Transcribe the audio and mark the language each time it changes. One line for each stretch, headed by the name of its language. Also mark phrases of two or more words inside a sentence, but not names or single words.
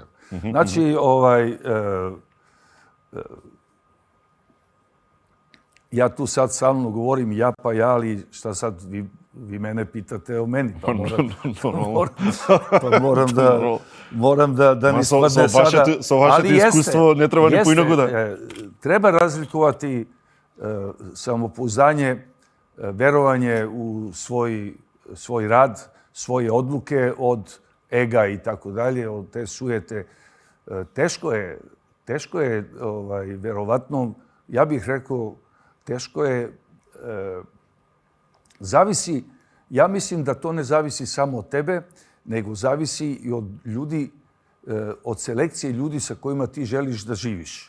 Serbian: Znači, ja tu sad stalno govorim ja pa ja, ali šta sad vi mene pitate o meni, pa moram da ne spadne sada.
Macedonian: Со вашето искуство не треба ни поинаку да.
Serbian: Treba razlikovati samopouzdanje, verovanje u svoj rad, svoje odluke od ega i tako dalje, od te sujete. Teško je verovatno, ja bih rekao, teško je, zavisi, ja mislim da to ne zavisi samo od tebe, nego zavisi i od ljudi, od selekcije ljudi sa kojima ti želiš da živiš.